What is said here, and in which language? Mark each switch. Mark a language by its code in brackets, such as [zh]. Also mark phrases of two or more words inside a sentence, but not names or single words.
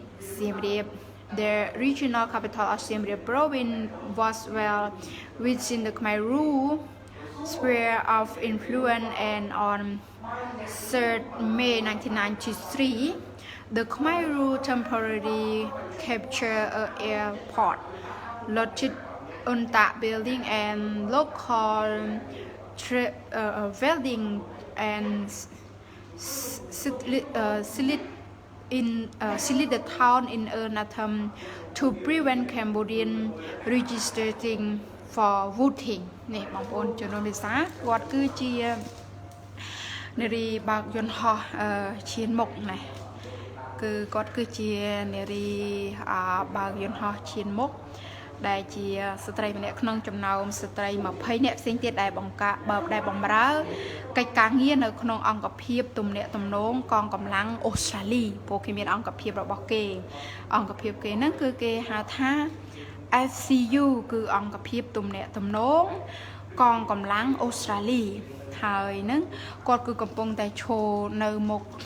[en] Siem Reap, the regional capital of Siem Reap province, was well within the Khmer Rouge sphere of influence, and on 3rd May 1993, the Khmer Rouge temporarily captured an airport, looted UNTA building and local welding and sealed the town in an attempt to prevent Cambodian registering for voting [km] នេះបងប្អូនជំនុំវិសាគាត់គឺជានារីបើកយន្តហោះឈានមុខ ណាគឺគាត់គឺជានារីបើកយន្តហោះឈានមុខដែលជាស្ត្រីម្នាក់ក្នុងចំណោមស្ត្រី20នាក់ផ្សេងទៀតដែលដែលបម្រើកិច្ចការងារនៅក្នុងអង្គភាពទំនាក់ទំនងកងកម្លាំងអូស្ត្រាលីពួកគេមានអង្គភាពរបស់គេអង្គភាពគេហ្នឹងគឺគេហៅថា FCU គឺអង្គភាពទំនាក់ទំនងកងកម្លាំងអូស្ត្រាលីហើយហ្នឹងគាត់គឺកំពុងតែឈរនៅមុខ